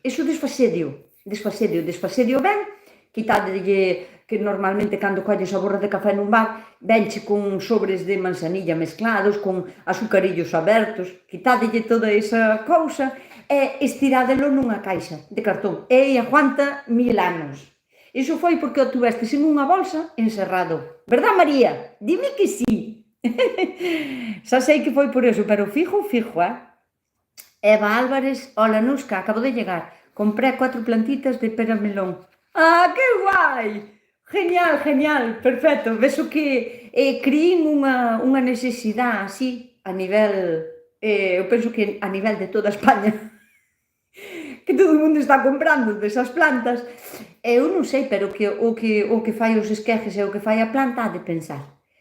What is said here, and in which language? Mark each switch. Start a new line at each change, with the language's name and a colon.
Galician: Iso desfasedio ben, quitadelle que normalmente cando colles a borra de café nun bar, venche con sobres de manzanilla mezclados, con azucarillos abertos, quitadelle toda esa cousa e estirádelo nunha caixa de cartón. E aguanta 1000 anos. Iso foi porque o tuvestes en unha bolsa encerrado.
Spanish: Verdad, María? Dime que sí.
Galician: Xa sei que foi por eso, pero fijo, fijo, Eva Álvarez,
Spanish: hola Nusca, acabo de llegar. Compré 4 plantitas de pera melón. Ah, que guai! Genial, genial, perfecto.
Galician: Vexo que criín unha necesidade así a nivel, eu penso que a nivel de toda España, que todo o mundo está comprando desas plantas. Eu non sei, pero o que fai os esquejes e o que fai a planta ha de pensar.